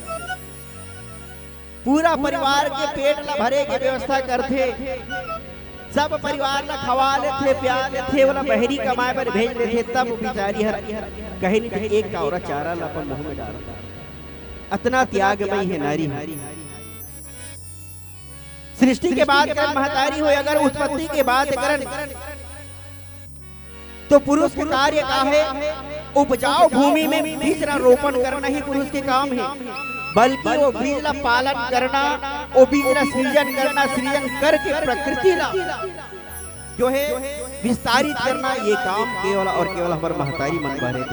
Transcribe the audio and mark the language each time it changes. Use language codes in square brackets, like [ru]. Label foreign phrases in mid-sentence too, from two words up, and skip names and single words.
[hne] पूरा परिवार के पेट ला भरे के व्यवस्था करथे, सब परिवार ला खवा लेथे, प्यार लेथे, वाला बहरी कमाए पर भेज लेथे, तब बिचारी हर कहीं नहीं एक कावरा चारा ला अपन मुंह में डालता। अतना त्यागमयी है नारी। सृष्टि के बात कर महतारी हो, अगर उत्पत्ति के बात करन तो पुरुष का कार्य का है? उपजाऊ भूमि में बीज रोपण करना ही पुरुष के काम है, बल्कि वो बीज ला पालन करना, वो बीज ला सृजन करना, सृजन करके प्रकृति ला जो है विस्तारित करना, ये काम केवल और केवल हमारे महतारी मन पर है।